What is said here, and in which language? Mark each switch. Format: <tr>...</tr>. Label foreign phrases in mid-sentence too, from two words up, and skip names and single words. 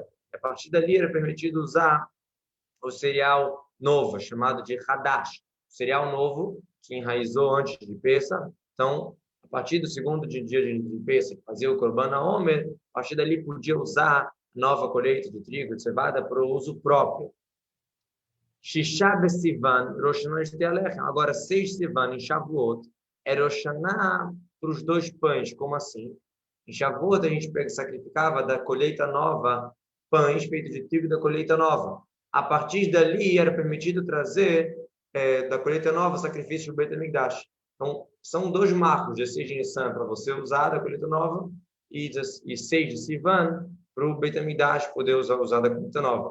<pt>A partir dali era permitido usar o cereal novo, chamado de Hadash. O cereal novo que enraizou antes de Pesach. Então, a partir do segundo dia de Pesach, fazia o</pt> <he>קרבן העומר,</he> <pt>a partir dali podia usar a nova colheita de trigo, de cevada, para o uso próprio.</pt> <he>ששה בסיון ראש השנה.</he> <pt>Agora, 6 Sivan em Shavuot, é Rosh Hashanah para os 2 pães. Como assim? Em Shavuot, a gente sacrificava da colheita nova pães feitos de trigo da colheita nova. A partir dali, era permitido trazer da colheita nova sacrifício do Beit HaMikdash. Então, são 2 marcos, 16 de Nissan para você usar da colheita nova e 6 de Sivan para o Beit HaMikdash poder usar da colheita nova.</pt>